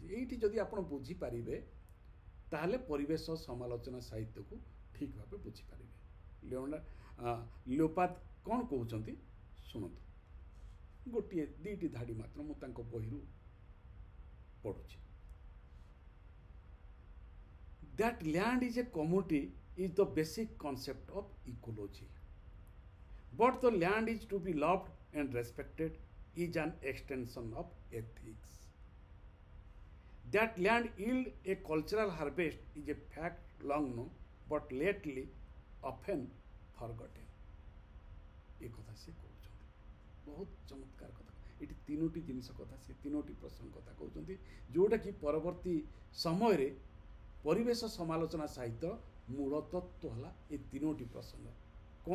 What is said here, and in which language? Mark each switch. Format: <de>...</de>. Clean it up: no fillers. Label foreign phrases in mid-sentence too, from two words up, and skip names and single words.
<or>ଏଇଠି ଯଦି ଆପଣ ବୁଝିପାରିବେ ତାହେଲେ ପରିବେଶ ସମାଲୋଚନା ସାହିତ୍ୟକୁ ଠିକ୍ ଭାବେ ବୁଝିପାରିବେ। ଲିଓପାର୍ଦ କ'ଣ କହୁଛନ୍ତି ଶୁଣନ୍ତୁ। ଗୋଟିଏ ଦୁଇଟି ଧାଡ଼ି ମାତ୍ର ମୁଁ ତାଙ୍କ ବହିରୁ ପଢ଼ୁଛି।</or> <en>That land is a commodity is the basic concept of ecology. But the land is to be loved and respected is an extension of ethics. That land yield a cultural harvest is a fact long known but lately often forgotten.</en> <or>ଏ କଥା ସେ କହୁଛନ୍ତି। ବହୁତ ଚମତ୍କାର କଥା। ଏଠି ତିନୋଟି ଜିନିଷ କଥା, ସେ ତିନୋଟି ପ୍ରସଙ୍ଗ କଥା କହୁଛନ୍ତି, ଯେଉଁଟାକି ପରବର୍ତ୍ତୀ ସମୟରେ ପରିବେଶ ସମାଲୋଚନା ସାହିତ୍ୟ ମୂଳ ତତ୍ତ୍ୱ ହେଲା ଏ ତିନୋଟି ପ୍ରସଙ୍ଗ। କ'ଣ?</or>